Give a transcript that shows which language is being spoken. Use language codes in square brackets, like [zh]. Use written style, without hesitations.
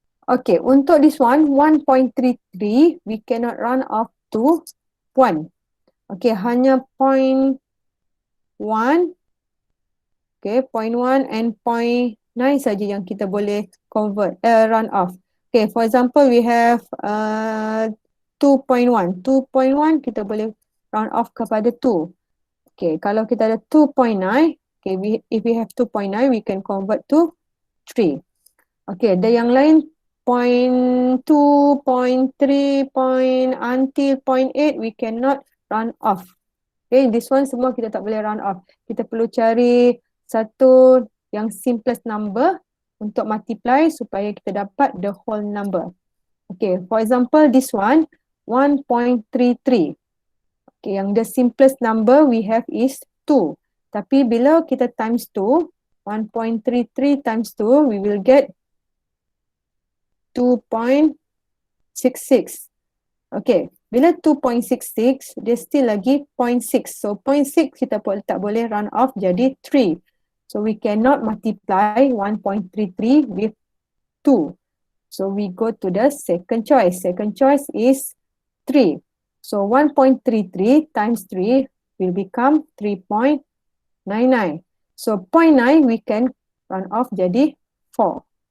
[en] Okay, untuk this one, 1.33, we cannot run off to 1. [ms] Okay, hanya 0.1, okay, 0.1 and 0.9 saja yang kita boleh convert, run off. [en] Okay, for example, we have 2.1. [ms] 2.1 kita boleh run off kepada 2. [en] Okay, [ms] kalau kita ada 2.9, [en] okay, if we have 2.9, we can convert to 3. Okay, [ms] ada yang lain [en] 0.2, 0.3, until 0.8, we cannot run off. [ms] Okay, this one semua kita tak boleh run off. Kita perlu cari satu yang simplest number untuk multiply supaya kita dapat [en] the whole number. Okay, for example, this one, 1.33. Okay, yang the simplest number we have is 2. [ms] Tapi bila kita [en] times 2, 1.33 times 2, we will get 2.66. [ms] Okay, bila 2.66, dia still lagi 0.6. So 0.6 kita tak boleh run off jadi 3. [en] So we cannot multiply 1.33 with 2. So we go to the second choice. Second choice is 3. So 1.33 times 3 will become 3.99. So 0.9 we can run off jadi 4.